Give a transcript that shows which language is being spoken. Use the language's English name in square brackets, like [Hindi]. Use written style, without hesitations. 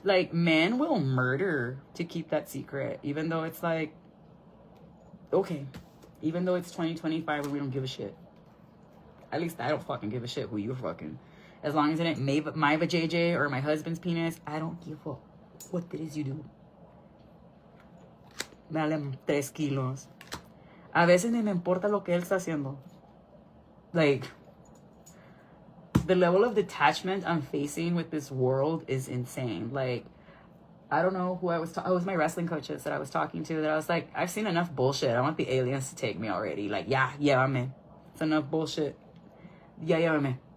[English] Like, men will murder to keep that secret. Even though it's like, okay. Even though it's 2025 and we don't give a shit. At least I don't fucking give a shit who you're fucking. As long as it ain't my vajayjay or my husband's penis, I don't give a fuck what it is you do. [Spanish] Dale 3 kilos. A veces ni me importa lo que él está haciendo. [English] Like, the level of detachment I'm facing with this world is insane. Like, I don't know who I was it was my wrestling coaches that I was talking to, that I was like, I've seen enough bullshit. I want the aliens to take me already. Like, yeah, [Spanish] llévame. [English] It's enough bullshit. Yeah, llévame.